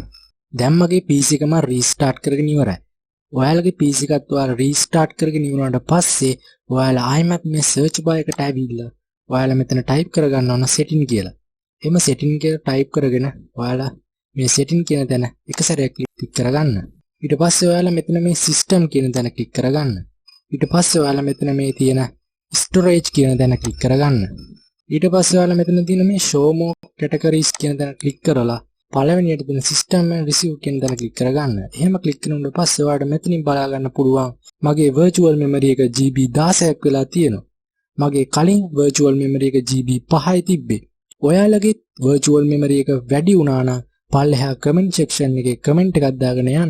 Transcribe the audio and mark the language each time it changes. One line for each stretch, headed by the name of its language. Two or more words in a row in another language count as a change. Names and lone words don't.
Sinhala: දැන් මගේ PC එක මම restart කරගෙන ඉවරයි. ඔයාලගේ PC එකත් ඔයාලා restart කරගෙන ඉවරනට පස්සේ ඔයාලා ආයෙමත් මේ
English: search bar
Sinhala: එකට ඇවිල්ලා ඔයාලා මෙතන type කරගන්න ඕන setting කියලා. එහෙම setting කියලා type කරගෙන ඔයාලා මේ setting කියන තැන එක සැරයක් click කරගන්න. ඊට පස්සේ ඔයාලා මෙතන මේ system කියන තැන click කරගන්න. ඊට පස්සේ ඔයාලා මෙතන මේ තියෙන storage කියන තැන click කරගන්න. ඊට පස්සේ ඔයාලා මෙතන තියෙන මේ
English: show more categories
Sinhala: කියන තැන click කරලා පළවෙනියට තියෙන
English: system and receive
Sinhala: කියන තැන click කරගන්න. එහෙම click කරනකොට පස්සේ ඔයාලට මෙතනින් බලා ගන්න පුළුවන් මගේ
English: virtual memory
Sinhala: එක GB 16ක් වෙලා තියෙනවා. මගේ කලින්
English: virtual memory
Sinhala: එක GB 5යි තිබ්බේ. ඔයාලගේ
English: virtual memory
Sinhala: එක වැඩි වුණා නම් පල්ලෙහා
English: comment section
Sinhala: එකේ comment එකක් දාගෙන යන්න.